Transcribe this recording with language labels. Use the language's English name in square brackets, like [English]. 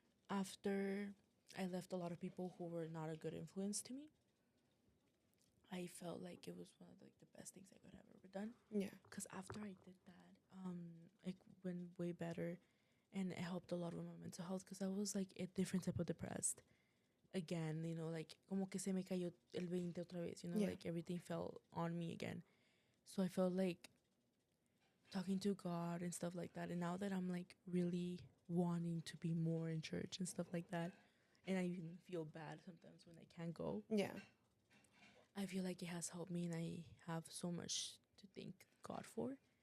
[English] After I left a lot of people who were not a good influence to me, I felt like it was one of like the best things I could have ever done. Yeah. Cause after I did that, it went way better, and it helped a lot with my mental health. Cause I was like a different type of depressed. Again, like [Spanish] como que se me cayó el 20 otra vez. [English] Yeah. Like everything fell on me again. So I felt like talking to God and stuff like that. And now that I'm like really wanting to be more in church and stuff like that, and I even feel bad sometimes when I can't go, Yeah. I feel like it has helped me, and I have so much to thank God for.